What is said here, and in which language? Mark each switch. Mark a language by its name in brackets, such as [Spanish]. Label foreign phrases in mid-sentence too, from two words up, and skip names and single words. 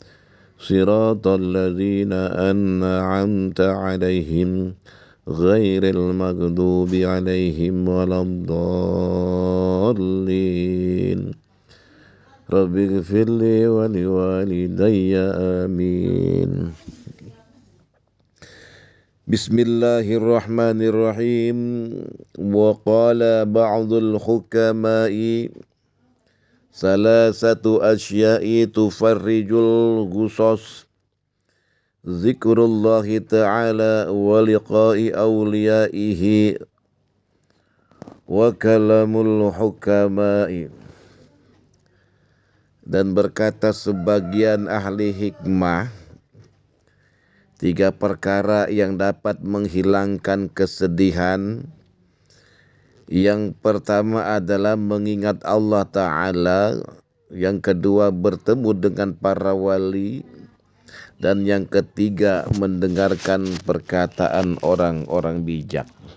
[Arabic] صراط الذين أنعمت عليهم غير المغضوب عليهم ولا الضالين. ربي اغفر لي ولوالدي آمين. Bismillahirrahmanirrahim. وقال بعض الحكماء ثلاثة أشياء تفرج الغصص ذكر الله تعالى ولقاء أوليائه وكلام الحكماء. [Indonesian] Dan berkata sebagian ahli hikmah, 3 perkara yang dapat menghilangkan kesedihan. Yang pertama adalah mengingat Allah Ta'ala, yang kedua bertemu dengan para wali, dan yang ketiga mendengarkan perkataan orang-orang bijak.